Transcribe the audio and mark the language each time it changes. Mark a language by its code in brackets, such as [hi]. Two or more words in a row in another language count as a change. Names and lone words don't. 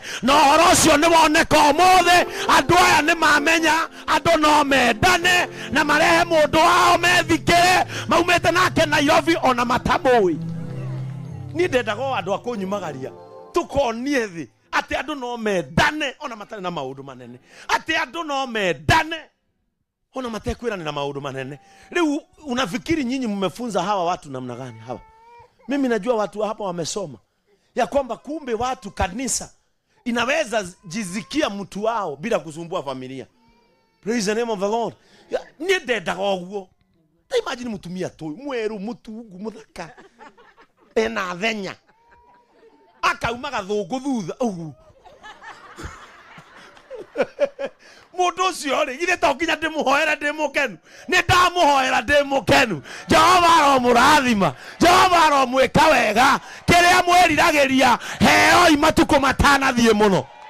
[ki] No horo cio ni woneka omothe. Andu aya ni mamenya andu no mendane na marehe mundu wao methikire maumete nake Nairobi ona matamui. Ni ndendaga andu akunyumagaria tukonie thi ati andu no mendane ona matare na maundu manene. Ati andu no mendane ona matekwirana na maundu manene. [sw] Leo unafikiri nyinyi mmefunza hawa watu namna gani hawa? Mimi najua watu hapa wamesoma ya kwamba kumbe watu kanisa inaweza jizikia mtu wao bila kusumbua familia. [en] Praise the name of the Lord. [ki] Ni ndendaga oguo. Ta imagine mutumia tu mweru mutungu muthaka ena thenya akauma gathungu thutha mundu ucio ri githe to nginya ndimuhoera ndimukenu ni ndamuhoera ndimukenu Jehova aromurathima Jehova aromwika wega kiria mwiriragiria heo imatuko matanathie muno.